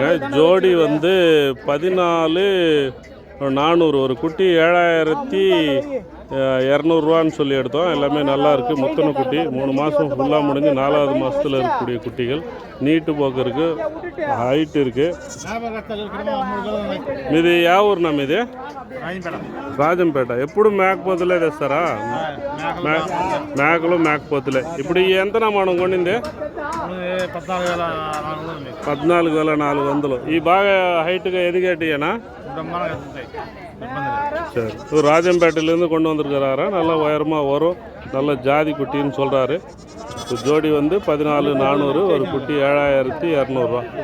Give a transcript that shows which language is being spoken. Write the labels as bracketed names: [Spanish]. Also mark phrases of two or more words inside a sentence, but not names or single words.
[Tamil] ஜோடி வந்து 14,400. ஒரு குட்டி 7,200 சொல்லி எடுத்தோம். எல்லாமே நல்லா இருக்குது. முத்தன குட்டி 3 மாதம் ஃபுல்லாக முடிஞ்சு 4வது மாதத்தில் இருக்கக்கூடிய குட்டிகள். நீட்டு போக்கு இருக்குது, ஹைட் இருக்குது. [Telugu] ఇది యా ఊరునా మీది? రాజంపేట. ఎప్పుడు మేకపోతులే తెస్తారా? మేకలు మేకపోతులే. ఇప్పుడు ఎంతనా మనం కొనింది? 14,400. ఈ బాగా హైట్గా ఎదిగేటియేనా? [Tamil] சரி, ராஜம்பேட்டையிலேருந்து கொண்டு வந்திருக்கிறாரா. நல்லா உயரமாக வரும், நல்ல ஜாதி குட்டின்னு சொல்கிறாரு. ஜோடி வந்து 14,400, ஒரு குட்டி 7,200.